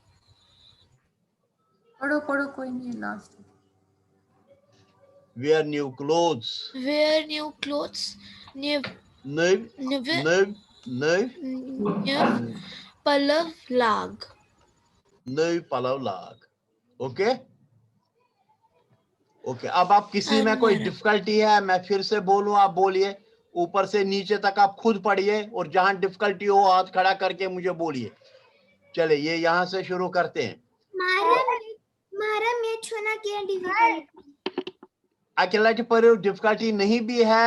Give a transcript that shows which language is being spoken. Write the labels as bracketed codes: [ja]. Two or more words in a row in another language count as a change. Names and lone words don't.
[hi] पढ़ो पढ़ो, कोई नहीं, लास्ट। [en] wear new clothes, wear new clothes, new [ks] पलव लाग, नई पलव लाग। [en] okay okay. [hi] अब आप किसी में कोई डिफिकल्टी है, मैं फिर से बोलूं, आप बोलिए। ऊपर से नीचे तक आप खुद पढ़िए, और जहां डिफिकल्टी हो हाथ खड़ा करके मुझे बोलिए। चले ये यहां से शुरू करते हैं। अकेला पढ़ो, डिफिकल्टी नहीं भी है।